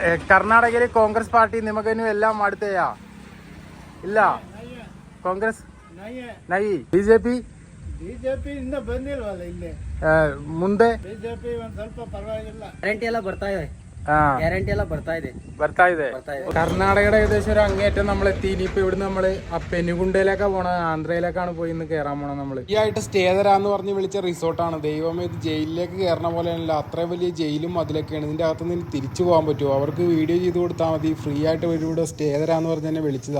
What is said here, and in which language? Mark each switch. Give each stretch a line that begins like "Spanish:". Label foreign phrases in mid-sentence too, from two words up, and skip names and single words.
Kannada: ಕರ್ನಾಟಕದಲ್ಲಿ ಕಾಂಗ್ರೆಸ್ ಪಾರ್ಟಿ ನಿಮಗೇನು ಎಲ್ಲ ಮಾಡ್ತೇಯಾ? ಇಲ್ಲ, ಕಾಂಗ್ರೆಸ್ ನೈ. ಬಿಜೆಪಿ ಇಂದ ಬಂದಿಲ್ವಲ್ಲ ಇಲ್ಲಿ. ಮುಂದೆ ಬಿಜೆಪಿ ಒಂದ್ ಸ್ವಲ್ಪ ಪರವಾಗಿಲ್ಲ. ಗ್ಯಾರಂಟಿ ಎಲ್ಲ ಬರ್ತಾ ಇದೆ.
Malayalam: കർണാടകയുടെ ഏകദേശം ഒരു അങ്ങേറ്റം നമ്മൾ എത്തി. ഇനിയിപ്പോ ഇവിടുന്ന് നമ്മള് ആ പെനുകുണ്ടയിലേക്കാ പോണത്, ആന്ധ്രയിലേക്കാണ് പോയി ഇന്ന് കയറാൻ പോണത്. നമ്മള് ഈ ആയിട്ട് സ്റ്റേ തരാന്ന് പറഞ്ഞ് വിളിച്ച റിസോർട്ടാണ്. ദൈവമേ, ഇത് ജയിലിലേക്ക് കയറണ പോലെയല്ല, അത്രയും വലിയ ജയിലും അതിലൊക്കെയാണ്. ഇതിന്റെ അകത്ത് നിന്ന് തിരിച്ചു പോകാൻ പറ്റുമോ? അവർക്ക് വീഡിയോ ചെയ്ത് കൊടുത്താൽ മതി, ഫ്രീ ആയിട്ട് ഇവിടെ സ്റ്റേ തരാന്ന് പറഞ്ഞ് തന്നെ വിളിച്ചതാ.